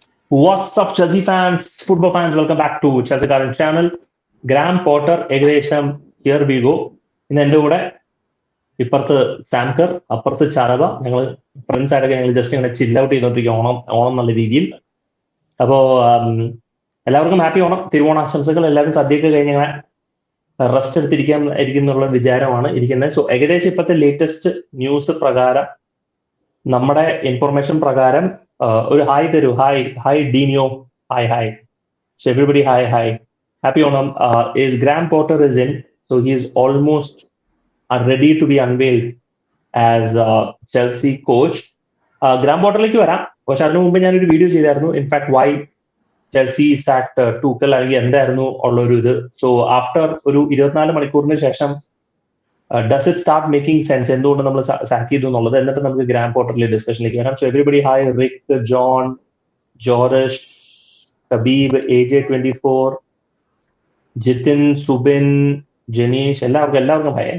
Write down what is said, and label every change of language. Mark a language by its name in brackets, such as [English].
[English] What's up, Chelsea fans, football fans? Welcome back to Chelsea Current channel. Graham Potter, [Malayalam] ഏകദേശം [English] here we go. [Malayalam] ഇന്ന് എൻ്റെ കൂടെ ഇപ്പുറത്ത് സാംകർ, അപ്പുറത്ത് ചാരവ. ഞങ്ങൾ ഫ്രണ്ട്സ് ആയിട്ടൊക്കെ ഞങ്ങൾ ജസ്റ്റ് ഇങ്ങനെ ചില്ല് ഔട്ട് ചെയ്തോണ്ടിരിക്കും ഓണം നല്ല രീതിയിൽ. അപ്പോൾ എല്ലാവർക്കും ഹാപ്പി ഓണം, തിരുവോണാശംസകൾ. എല്ലാവരും സദ്യയൊക്കെ കഴിഞ്ഞ് ഇങ്ങനെ റെസ്റ്റ് എടുത്തിരിക്കാനുള്ള വിചാരമാണ് ഇരിക്കുന്നത്. സോ ഏകദേശം ഇപ്പോഴത്തെ ലേറ്റസ്റ്റ് ന്യൂസ് പ്രകാരം, നമ്മുടെ ഇൻഫർമേഷൻ പ്രകാരം ഒരു ഹായ് തരൂ. [English] Hi ഡീനിയോ, hi. So everybody, hi. Happy Onam. Is Graham Potter is in, so he is almost ready to be unveiled as Chelsea coach. [Malayalam] Graham Potterലേക്ക് വരാം. പക്ഷെ അതിനു മുമ്പ് ഞാനൊരു വീഡിയോ ചെയ്തായിരുന്നു. [English] in fact why Chelsea sack Tuchel [Malayalam] അല്ലെങ്കിൽ എന്തായിരുന്നു ഉള്ളൊരു ഇത്. സോ ആഫ്റ്റർ ഒരു 24 മണിക്കൂറിന് ശേഷം [English] does it start making sense, [Malayalam] എന്തുകൊണ്ട് നമ്മൾ സാക്ക് ചെയ്തു എന്നുള്ളത്. എന്നിട്ട് നമുക്ക് ഗ്രാം പോർട്ടറിലെ ഡിസ്കഷനിലേക്ക് വരാം. [English] So everybody hi. [Malayalam] Rick, John, George, കബീബ്, AJ24, Jithin, Subin, Janeesh, എല്ലാവർക്കും ഹായ്.